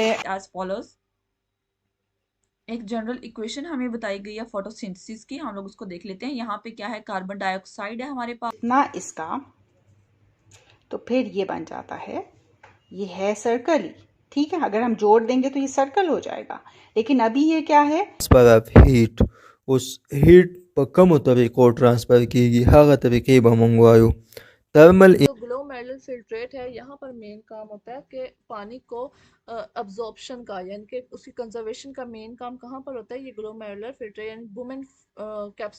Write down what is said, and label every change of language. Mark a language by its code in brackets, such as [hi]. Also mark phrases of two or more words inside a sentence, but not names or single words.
[en] as follows, [ur] ایک [en] general equation [ur] ہمیں بتائی گئی ہے فوٹوسنتھسس کی، ہم لوگ اس کو دیکھ لیتے ہیں۔ یہاں پہ کیا ہے، [en] carbon dioxide [ur] ہے ہمارے پاس اتنا اس کا، تو پھر یہ بن جاتا ہے، یہ ہے سرکل ہی، ٹھیک ہے۔ اگر ہم جوڑ دیں گے تو یہ سرکل ہو جائے گا، لیکن ابھی یہ کیا ہے، [en] transfer of heat, [ps] اس ہیٹ په کومو طریقو ٹرانسفر کیږي هغه طریقې به مونږ وایو ترمل [ur] تو [en] glomerular filtrate [ur] ہے، یہاں پر مین کام ہوتا ہے کہ پانی کو ابزارپشن کا، یعنی کہ اس کی کنزرویشن کا مین کام کہاں پر ہوتا ہے، یہ [en] glomerular filtrate [ur] یعنی وومن